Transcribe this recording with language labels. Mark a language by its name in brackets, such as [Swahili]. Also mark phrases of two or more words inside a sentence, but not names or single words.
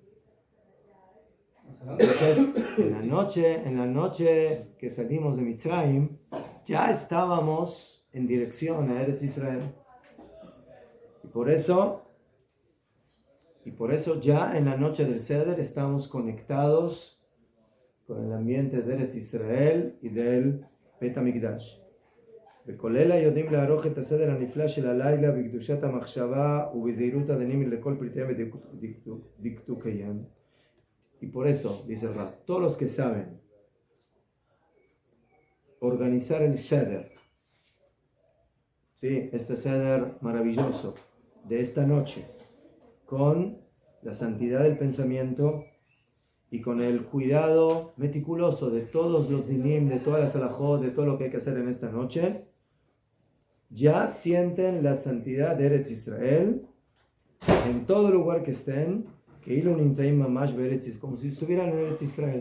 [Spanish] Entonces, en la noche que salimos de Mitzrayim, ya estábamos en dirección a Eretz Israel. Y por eso ya en la noche del Seder estamos conectados con el ambiente de Eretz Israel y del Bet HaMikdash. [Hebrew] וכולל היודעים לערוך את הסדר הנפלא של הלילה בקדושת המחשבה ובזהירות הדנים לכל פרטיהם ודקדוקיהם. [Spanish] Y por eso, dice el Rab, todos los que saben organizar el Seder, ¿sí? Este Seder maravilloso de esta noche, con la santidad del pensamiento y con el cuidado meticuloso de todos los dinim, de todas las alajot, de todo lo que hay que hacer en esta noche, ya sienten la santidad de Eretz Israel en todo lugar que estén, como si estuvieran en Eretz Israel.